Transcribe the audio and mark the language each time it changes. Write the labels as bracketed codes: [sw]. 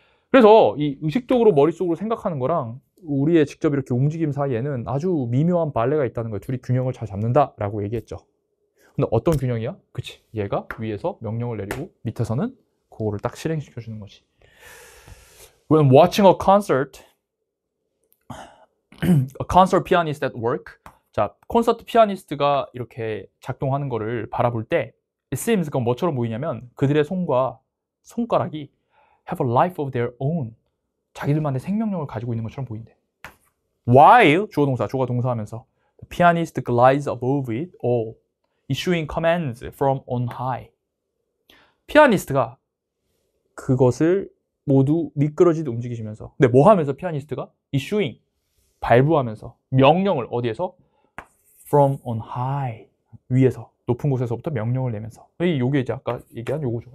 [ko] 그래서 이 의식적으로 머릿속으로 생각하는 거랑 우리의 직접 이렇게 움직임 사이에는 아주 미묘한 발레가 있다는 거예요. 둘이 균형을 잘 잡는다라고 얘기했죠. 근데 어떤 균형이야? 그치. 얘가 위에서 명령을 내리고 밑에서는 그거를 딱 실행시켜 주는 거지. [en] When watching a concert, a concert pianist at work. [ko] 자, 콘서트 피아니스트가 이렇게 작동하는 거를 바라볼 때 [en] it seems [ko] 그건 뭐처럼 보이냐면 그들의 손과 손가락이 [en] have a life of their own. [ko] 자기들만의 생명력을 가지고 있는 것처럼 보인대. [en] While [ko] 주어 동사, 주어가 동사하면서 [en] the pianist glides above it all, issuing commands from on high. [ko] 피아니스트가 그것을 모두 미끄러지듯 움직이시면서 근데 뭐 하면서 피아니스트가? issuing, 발부하면서 명령을 어디에서? [en] from on high, [ko] 위에서, 높은 곳에서부터 명령을 내면서. 이게 이제 아까 얘기한 요거죠.